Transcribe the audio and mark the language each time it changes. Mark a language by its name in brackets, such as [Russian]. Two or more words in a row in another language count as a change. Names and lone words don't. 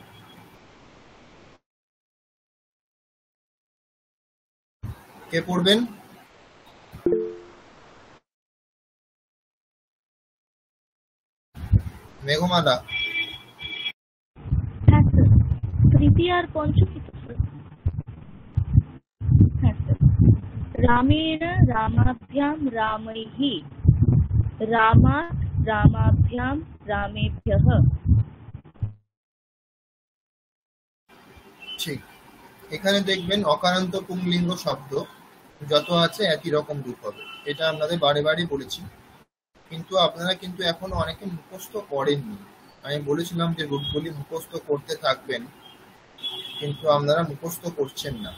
[Bangla] কে পড়বেন? মেঘমালা। হ্যাঁ স্যার, তৃতীয় আর পঞ্চমী তো স্যার। হ্যাঁ স্যার, [Sanskrit] रामेण रामाभ्यां रामैः रामात् रामाभ्यां रामेभ्यः। [Bangla] ঠিক। এখানে দেখবেন অকারান্ত পুংলিঙ্গ শব্দ যত আছে একই রকম রূপ হবে, এটা আপনাদের বারে বারে বলেছি, কিন্তু আপনারা কিন্তু এখনো অনেকে মুখস্থ করেননি। আমি বলেছিলাম যে রূপগুলি মুখস্থ করতে থাকবেন, কিন্তু আপনারা মুখস্থ করছেন না।